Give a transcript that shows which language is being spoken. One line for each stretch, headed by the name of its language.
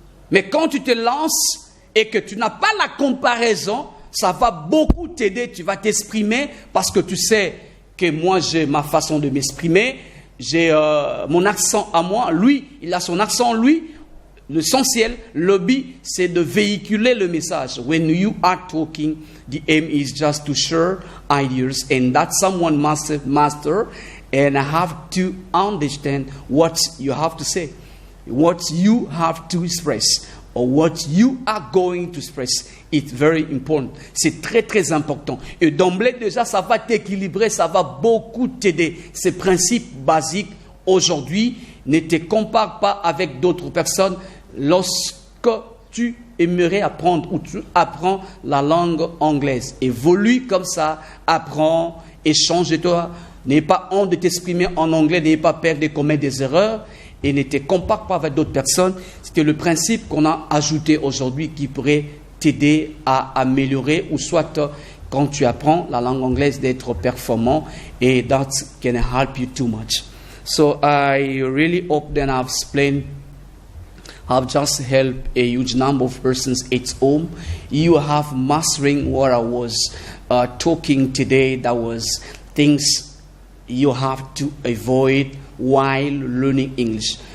French: Mais quand tu te lances et que tu n'as pas la comparaison, ça va beaucoup t'aider, tu vas t'exprimer parce que tu sais que moi, j'ai ma façon de m'exprimer, j'ai mon accent à moi, lui, il a son accent, lui. L'essentiel, le but, c'est de véhiculer le message.
English: When you are talking, the aim is just to share ideas and that someone must master and have to understand what you have to say, what you have to express, or what you are going to express. It's very important.
French: C'est très, très important. Et d'emblée, déjà, ça va t'équilibrer, ça va beaucoup t'aider. Ces principes basiques, aujourd'hui, ne te compare pas avec d'autres personnes. Lorsque tu aimerais apprendre ou tu apprends la langue anglaise, évolue comme ça, apprends, échange-toi, n'aie pas honte de t'exprimer en anglais, n'aie pas peur de commettre des erreurs et ne te compare pas avec d'autres personnes. C'est le principe qu'on a ajouté aujourd'hui qui pourrait t'aider à améliorer ou soit quand tu apprends la langue anglaise d'être performant et
English: that can help you too much. So I really hope that I've explained. I've just helped a huge number of persons at home. You have mastering what I was talking today. That was things you have to avoid while learning English.